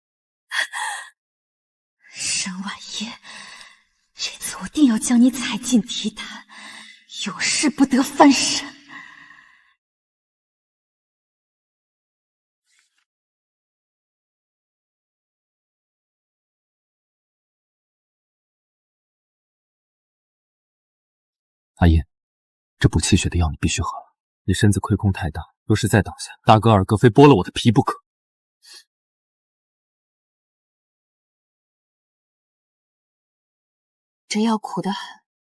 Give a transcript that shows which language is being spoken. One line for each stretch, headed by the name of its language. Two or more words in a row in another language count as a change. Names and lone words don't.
Chinese: 沈婉音，這次我定要將你踩進提壇，有事不得翻身。阿音，這補氣血的藥你必須喝了。你身子虧空太大，若是再倒下，大哥二哥非剝了我的皮不可。這藥苦得很。